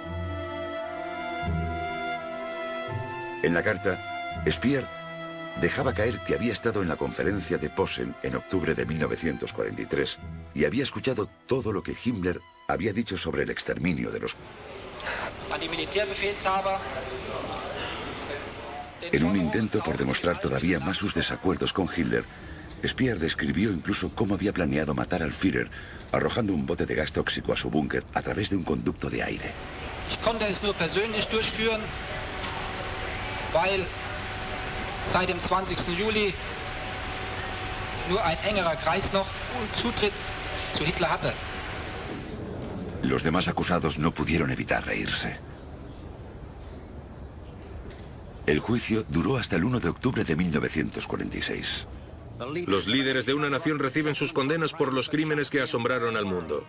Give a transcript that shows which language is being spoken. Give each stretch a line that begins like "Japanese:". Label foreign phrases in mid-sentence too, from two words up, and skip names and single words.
Spanish: En la carta, Speer dejaba caer que había estado en la conferencia de Posen en octubre de 1943 y había escuchado todo lo que Himmler había dicho sobre el exterminio de los... En un intento por demostrar todavía más sus desacuerdos con Hitler, Speer describió incluso cómo había planeado matar al Führer arrojando un bote de gas tóxico a su búnker a través de un conducto de aire.
German: Ich konnte es nur persönlich durchführen, weil seit dem 20. Juli nur ein engerer Kreis noch Zutritt zu Hitler hatte.
Spanish: Los demás acusados no pudieron evitar reírse. El juicio duró hasta el 1 de octubre de 1946. Los líderes de una nación reciben sus condenas por los crímenes que asombraron al mundo.